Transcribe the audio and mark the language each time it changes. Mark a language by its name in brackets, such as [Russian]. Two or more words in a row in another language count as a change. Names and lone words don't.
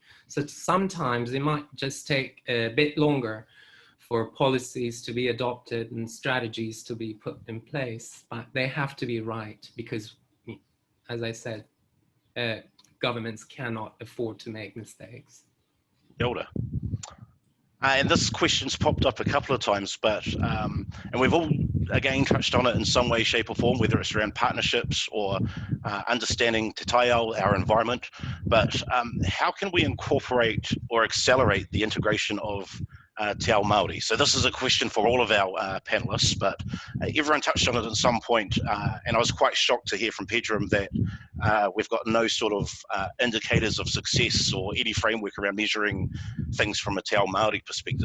[English] So sometimes it might just take a bit longer for policies to be adopted and strategies to be put in place, but they have to be right because, as I said, governments cannot afford to make mistakes. Yoda. And this question's popped up a couple of times, but and we've all again touched on it in some way, shape or form, whether it's around partnerships or understanding [Māori] te taiao, [English] our environment. But how can we incorporate or accelerate the integration of [Māori] Te Ao Māori? [English] So this is a question for all of our panelists, but everyone touched on it at some point, and I was quite shocked to hear from Pedram that we've got no sort of indicators of success or any framework around measuring things from a [Māori] Te Ao Māori [English] perspective.